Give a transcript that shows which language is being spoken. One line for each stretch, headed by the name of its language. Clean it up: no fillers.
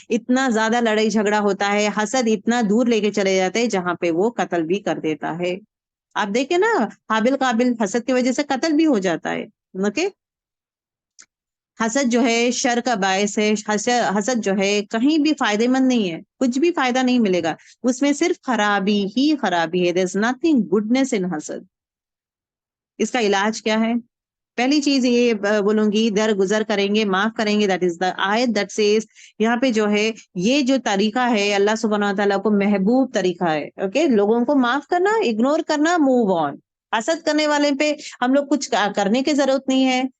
Urdu: اتنا زیادہ لڑائی جھگڑا ہوتا ہے، حسد اتنا دور لے کے چلے جاتے ہیں جہاں پہ وہ قتل بھی کر دیتا ہے. آپ دیکھیں نا، حابل قابل حسد کی وجہ سے قتل بھی ہو جاتا ہے. اوکے، حسد جو ہے شر کا باعث ہے. حسد جو ہے کہیں بھی فائدے مند نہیں ہے، کچھ بھی فائدہ نہیں ملے گا اس میں، صرف خرابی ہی خرابی ہے.
English: There's nothing goodness in حسد.
Urdu: اس کا علاج کیا ہے؟ پہلی چیز یہ بولوں گی، درگزر کریں گے، معاف کریں گے.
English: that is the آیت that says,
Urdu: یہاں پہ جو ہے یہ جو طریقہ ہے اللہ سبحانہ و تعالیٰ کو محبوب طریقہ ہے. اوکے، لوگوں کو معاف کرنا، اگنور کرنا، موو آن. حسد کرنے والے پہ ہم لوگ کچھ کرنے کی ضرورت نہیں ہے.